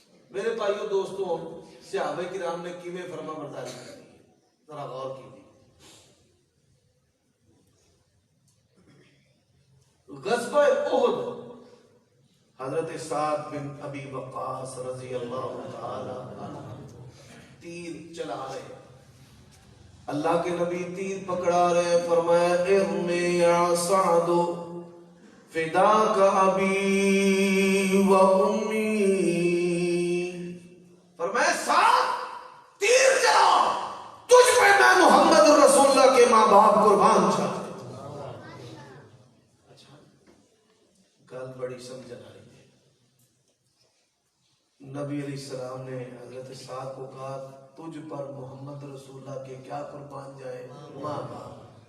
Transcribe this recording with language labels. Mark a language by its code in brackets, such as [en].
[ur] میرے بھائیو دوستوں، صحابہ کرام نے کیویں فرما برداری کرنی ہے ذرا غور کیجیے. غزوہ احد، حضرت سعد بن ابی وقاص رضی اللہ تعالی عنہ تیر چلا رہے. اللہ کے نبی تیر پکڑا رہے. [ar] فرمایا ارمی یا سعد فداک ابی و امی. [ur] فرمایا سعد تیر چلا، تجھ پہ میں محمد رسول اللہ کے ماں باپ قربان چاہتا. [pa] گل بڑی سمجھن آئی ہے. [ur] نبی علیہ السلام نے حضرت سعد کو کہا تجھ پر محمد رسول اللہ کے کیا قربان جائے؟ ماں باپ.